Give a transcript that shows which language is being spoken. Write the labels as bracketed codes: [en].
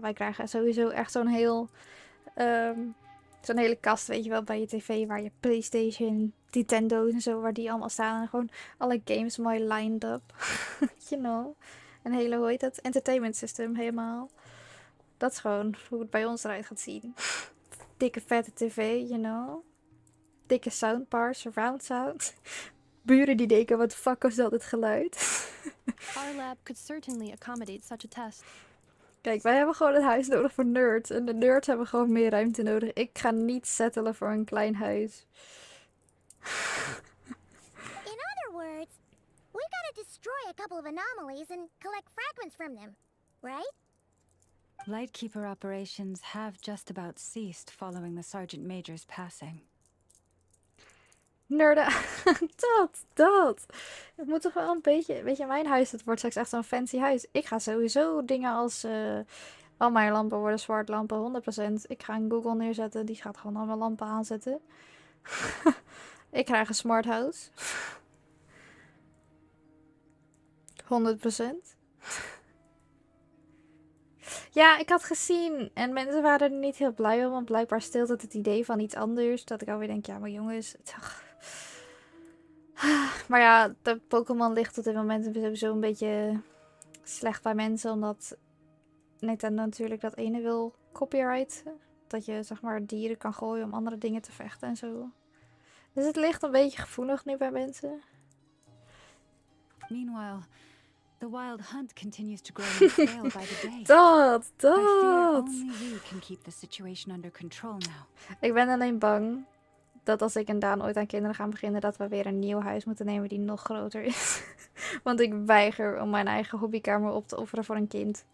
[nl] Wij krijgen sowieso echt zo'n heel... zo'n hele kast, weet je wel, bij je tv. Waar je PlayStation, Nintendo's en zo, waar die allemaal staan. En gewoon alle games mooi [en] lined up. You know. [nl] Een hele, hoe heet dat? Entertainment system, helemaal. Dat is gewoon hoe het bij ons eruit gaat zien. Dikke vette tv, [en] you know. [nl] Dikke soundbar, surround sound. buren die denken, wat de fuck was dat, het geluid? [en] Our lab could certainly accommodate such a test. [nl] Kijk, wij hebben gewoon een huis nodig voor nerds. En de nerds hebben gewoon meer ruimte nodig. Ik ga niet settelen voor een klein huis. [en] In other words, we gotta destroy a couple of anomalies and collect fragments from them, right? Lightkeeper operations have just about ceased following the Sergeant Major's passing. [nl] Nerden. dat. Het moet toch wel een beetje... Weet je, mijn huis, het wordt straks echt zo'n fancy huis. Ik ga sowieso dingen als... al mijn lampen worden zwart lampen, 100%. Ik ga een Google neerzetten, die gaat gewoon al mijn lampen aanzetten. Ik krijg een smart house. 100%. Ja, ik had gezien. En mensen waren er niet heel blij om. Want blijkbaar steelt het idee van iets anders. Dat ik alweer denk, ja, maar jongens. Maar ja, de Pokémon ligt op dit moment sowieso een beetje slecht bij mensen. Omdat Nintendo natuurlijk dat ene wil copyrighten. Dat je zeg maar dieren kan gooien om andere dingen te vechten en zo. Dus het ligt een beetje gevoelig nu bij mensen. [en] Meanwhile, the wild hunt continues to grow and scale by the day. [nl] Dat. [en] I fear only we can keep the situation under control now. [nl] Ik ben alleen bang dat als ik en Daan ooit aan kinderen gaan beginnen, dat we weer een nieuw huis moeten nemen die nog groter is. Want ik weiger om mijn eigen hobbykamer op te offeren voor een kind.